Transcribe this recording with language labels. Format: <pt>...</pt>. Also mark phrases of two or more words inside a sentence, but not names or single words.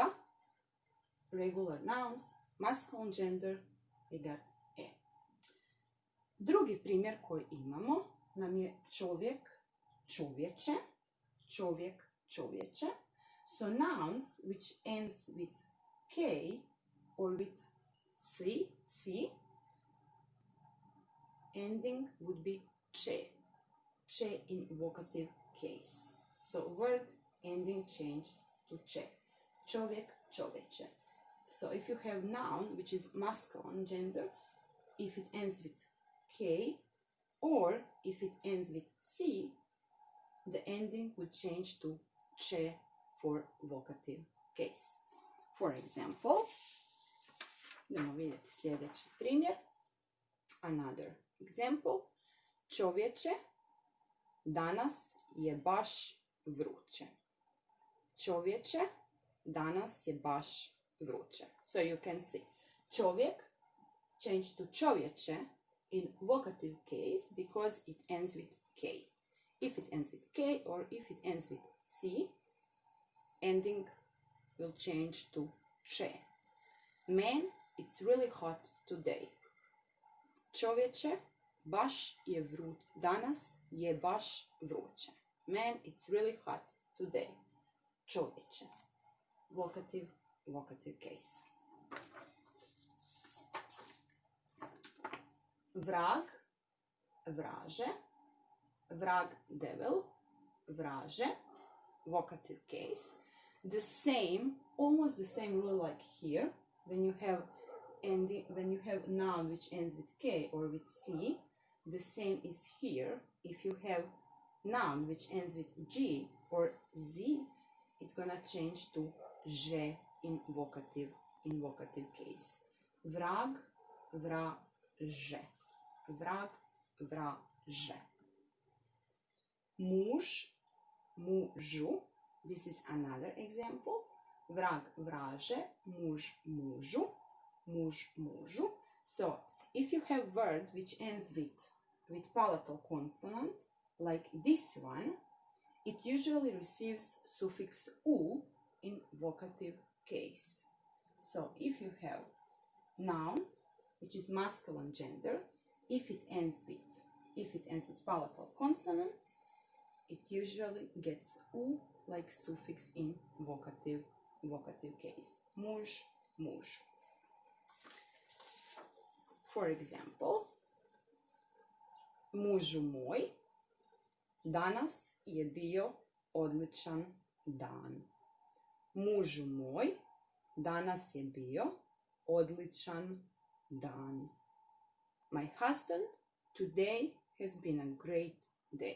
<en>Regular nouns, masculine gender, we got e.</en> <hr>Drugi primjer koji imamo nam je čovjek, čovječe, čovjek, čovječe.</hr> <en>So nouns which ends with k or with c, ending would be če, če in vocative case. So word ending changed to če.</en> <hr>Čovjek, čovječe.</hr> <en>So if you have noun which is masculine gender, if it ends with k or if it ends with c, the ending would change to če for vocative case. For example,</en> <hr>idemo vidjeti sljedeći primjer.</hr> <en>Another example.</en> <hr>Čovječe, danas je baš vruće. Čovječe, danas je baš vruće.</hr> <en>So you can see čovjek change to čovječe in vocative case because it ends with k. If it ends with k or if it ends with c, ending will change to če. Man, it's really hot today.</en> <hr>Čovječe, danas je baš vruće.</hr> <en>Man, it's really hot today. Čovječe. Vocative case.</en> <hr>Vrag, vraže. Vrag,</hr> <en>devil. Vraže. Vocative case. The same, almost the same rule like here. When you have noun which ends with k or with c, the same is here. If you have noun which ends with g or z, it's gonna change to že in vocative case.</en> <hr>Vrag, vraže. Vrag, vraže. Muž, mužu.</hr> <en>This is another example.</en> <hr>Vrag, vraže. Muž, mužu. Muž, mužu.</hr> <en>So, if you have word which ends with palatal consonant, like this one, it usually receives suffix u in vocative case. So, if you have noun, which is masculine gender, if it ends with palatal consonant, it usually gets u like suffix in vocative case.</en> <hr>Muž, muž.</hr> <en>For example,</en> <hr>mužu moj, danas je bio odličan dan. Mužu moj, danas je bio odličan dan.</hr> <en>My husband, today has been a great day.</en>